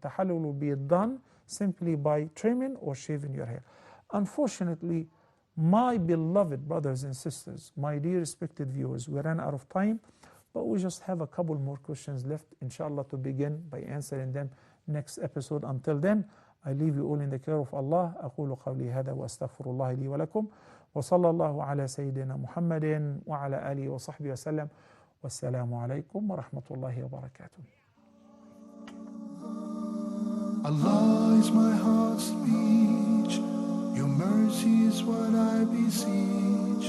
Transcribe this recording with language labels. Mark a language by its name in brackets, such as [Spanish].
[English] Tahallul will be done simply by trimming or shaving your hair. Unfortunately, my beloved brothers and sisters, my dear respected viewers, we ran out of time, but we just have a couple more questions left, inshallah, to begin by answering them next episode. Until then, I leave you all in the care of Allah. [Arabic] أقول قولي هذا وأستغفر الله لي ولكم وصلى الله على سيدنا محمد وعلى آله وصحبه وسلم والسلام عليكم ورحمة الله وبركاته. [English] Allah is my heart's speech, your mercy is what I beseech.